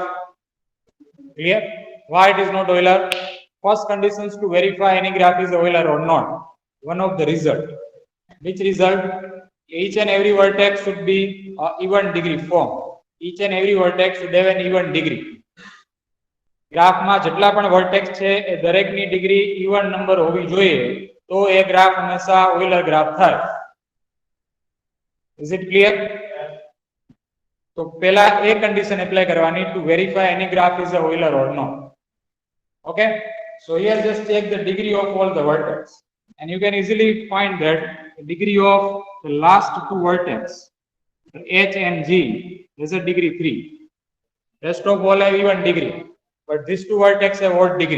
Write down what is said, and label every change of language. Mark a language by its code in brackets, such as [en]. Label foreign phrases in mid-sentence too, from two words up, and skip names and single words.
[en] Clear? Why it is not Euler? First conditions to verify any graph is Euler or not. One of the result. Which result? Each and every vertex should be even degree form. Each and every vertex should have an even degree. [gu] ગ્રાફમાં જેટલા પણ વર્ટેક્સ છે એ દરેકની ડિગ્રી [en] even number [gu] હોવી જોઈએ તો એ ગ્રાફ હંમેશા [en] Euler graph [gu] થાય. [en] Is it clear? [gu] તો પહેલા એ [en] condition apply કરવાની to verify any graph is a Euler or not. Okay, so here just take the degree of all the vertex and you can easily find that the degree of the last two vertex H and G is a degree 3. Rest of all have even degree, but these two vertex have odd degree.